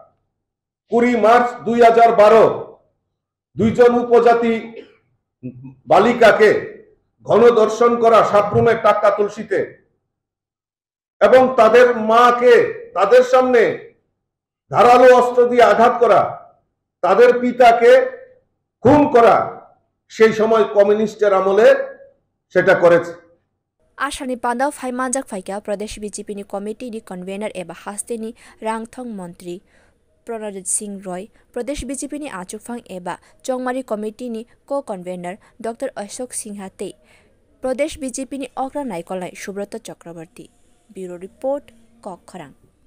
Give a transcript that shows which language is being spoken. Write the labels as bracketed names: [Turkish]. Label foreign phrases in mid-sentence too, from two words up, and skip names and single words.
[Bangla] 20 মার্চ 2012 দুইজন উপজাতি বালিকাকে গণধর্ষণ করা সাবরুমের টাটকা তুলসীতে এবং তাদের মাকে তাদের সামনে ধারালো অস্ত্র দিয়ে আঘাত করা তাদের পিতাকে খুন করা সেই সময় কমিউনিস্টের আমলে সেটা করেছে [Kok Borok] Asani Pandau Phai Manjak Phaika Pradesh BJP ni committee ni convener eba hasteni Rangthong Mantri Pranajit Singh Roy Pradesh BJP ni achufang eba Chongmari committee ni co-convener Dr. Ashok Singha te Pradesh BJP ni Okra Naikolai Subroto Chakrabarti [English] Bureau Report [Kok Borok] Kokharang